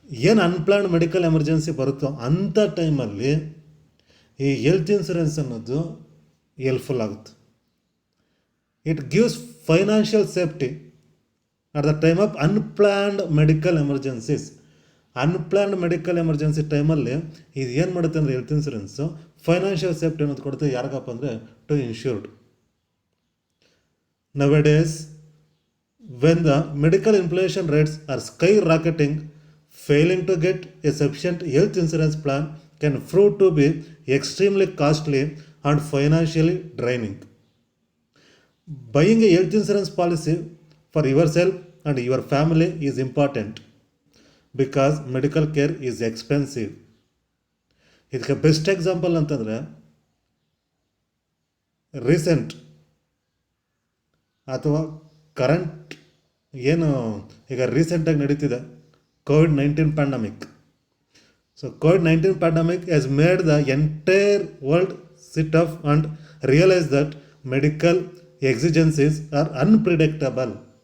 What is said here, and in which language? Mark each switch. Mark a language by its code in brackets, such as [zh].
[kn] ಏನು unplanned medical emergency ಬರುತ್ತೋ ಅಂಥ ಟೈಮಲ್ಲಿ ಈ ಹೆಲ್ತ್ ಇನ್ಸೂರೆನ್ಸ್ ಅನ್ನೋದು ಹೆಲ್ಪ್ಫುಲ್ ಆಗುತ್ತೆ. [en] It gives financial safety at the time of unplanned medical emergencies. [kn] Unplanned medical emergency ಟೈಮಲ್ಲಿ ಇದು ಏನು ಮಾಡುತ್ತೆ ಅಂದರೆ ಹೆಲ್ತ್ ಇನ್ಸೂರೆನ್ಸು ಫೈನಾನ್ಷಿಯಲ್ ಸೇಫ್ಟಿ ಅನ್ನೋದು ಕೊಡುತ್ತೆ. ಯಾರಿಗಪ್ಪ ಅಂದರೆ [en] To insured. Nowadays, when the medical inflation rates are skyrocketing, failing to get a sufficient health insurance plan can prove to be extremely costly and financially draining. Buying a health insurance policy for yourself and your family is important because medical care is expensive. [kn] ಇದಕ್ಕೆ best example ಅಂತಂದರೆ recent ಅಥವಾ current ಏನು ಈಗ ರೀಸೆಂಟಾಗಿ ನಡೀತಿದೆ COVID-19 pandemic. [en] So COVID-19 pandemic has made the entire world sit up and realise that medical ಎಕ್ಸಿಜೆನ್ಸೀಸ್ R unpredictable.